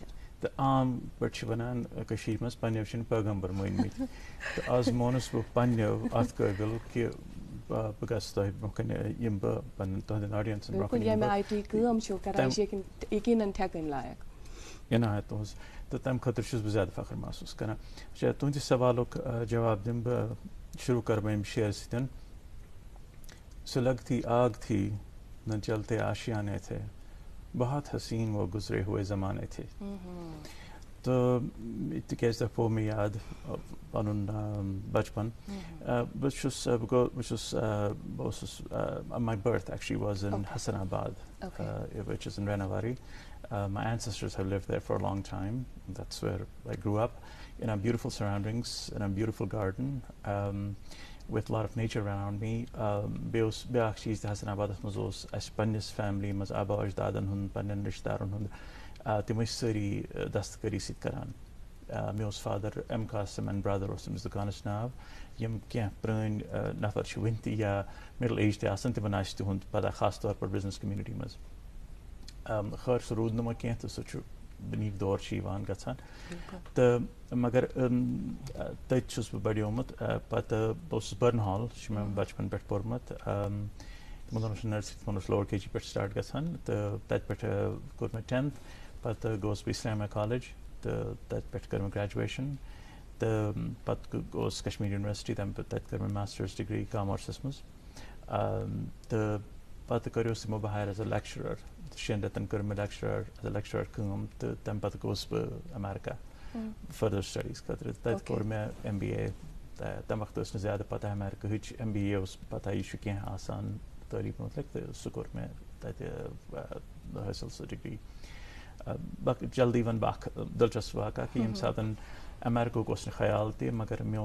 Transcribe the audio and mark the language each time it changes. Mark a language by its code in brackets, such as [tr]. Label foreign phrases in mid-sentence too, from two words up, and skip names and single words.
[ks] تہٕ عام پٲٹھۍ چھِ وَنان کٔشیٖرِ منٛز پنٛنیو چھِنہٕ پیغمبر مٲنۍمٕتۍ تہٕ آز مونُس بہٕ پنٛنیو اَتھ قٲبِل کہِ بہٕ گژھٕ تۄہہِ برونٛہہ کَنہِ یِمہٕ بہٕ پنٕنۍ تُہنٛدٮ۪ن آڈینسَن عنایت تُہٕنٛز تہٕ تَمہِ خٲطرٕ چھُس بہٕ زیادٕ فخر محسوٗس کران اچھا تُہنٛدِ سوالُک جواب دِمہٕ بہٕ شروٗع کَرٕ بہٕ اَمہِ شعرٕ سۭتۍ [ur] سُلگتی آگ تھی نہ جلتے آشیانے تھے بہت حسین وہ گزرے ہوئے زمانے تھے [ks] تہٕ تِکیازِ تۄہہِ پیوٚو مےٚ یاد پَنُن بَچپَن بہٕ اوسُس ماے بٔرٕتھ [en] actually was in [ks] حسن آباد [en] which is in Ranawari. My ancestors have lived there for a long time. That's where I grew up, in our beautiful surroundings, in a beautiful garden, with a lot of nature around me. [ks] بیٛاکھ چیٖز تہِ حسن آبادس منٛز اوس اَسہِ پنٛنِس فیملی منٛز آبا اجدادن ہُنٛد پنٛنٮ۪ن رِشتہٕ دارن ہُنٛد تِم ٲسۍ سٲری دستکٲری سۭتۍ کران مےٚ اوس فادر ایم قاسم اینڈ برٛدر اوس تٔمِس دُکانس ناو یِم کینٛہہ پرٛٲنۍ نفر چھِ وٕنہِ تہِ یا [en] middle age [ks] تہِ آسان تِمن آسہِ تِہُنٛد پتہ [ur] خاص طور پر [en] business community [ks] منٛز خٲر سُہ روٗد نہٕ وۄنۍ کینٛہہ تہٕ سُہ چھُ بنیٖک دور چھِ یِوان گژھان تہٕ مگر تٔتۍ چھُس بہٕ بڑیومُت پتہٕ بہٕ اوسُس برنہال چھُ مےٚ بچپن پٮ۪ٹھ پوٚرمُت تِمن دۄہن اوس نرسری تِمن اوس [en] lower KG [ks] پٮ۪ٹھ سٹاٹ گژھان تہٕ تتہِ پٮ۪ٹھ کوٚر مےٚ 10th پتہٕ گوٚوُس بہٕ اسلامیا کالج تہٕ تتہِ پٮ۪ٹھ کٔر مےٚ گریجویشن تہٕ پتہٕ گوٚوُس کشمیٖر یونیورسٹی تمہِ پتہٕ تتہِ کٔر مےٚ ماسٹٲرٕس ڈگری کامٲرسس منٛز تہٕ پتہٕ کریوس تِمو بہٕ ہایر [en] as a lecturer [ks] 6 رٮ۪تن کٔر مےٚ [en] as a lecturer [ks] کٲم تہٕ تمہِ پتہٕ گوٚوُس بہٕ امیرکا [en] further studies [ks] خٲطرٕ تتہِ کوٚر مےٚ MBA تمہِ وقتہٕ ٲس نہٕ زیادٕ پتہ امیرکاہٕچ MBA اوس پتہ یہِ چھُ کینٛہہ آسان تعلیٖم متعلق تہٕ سُہ کوٚر مےٚ تتہِ حٲصِل سُہ ڈگری جلدی ونہٕ بہٕ اکھ دلچسپ واقعہ کہِ ییٚمہِ ساتہٕ امیرکاہُک اوس نہٕ خیال تہِ مگر مےٚ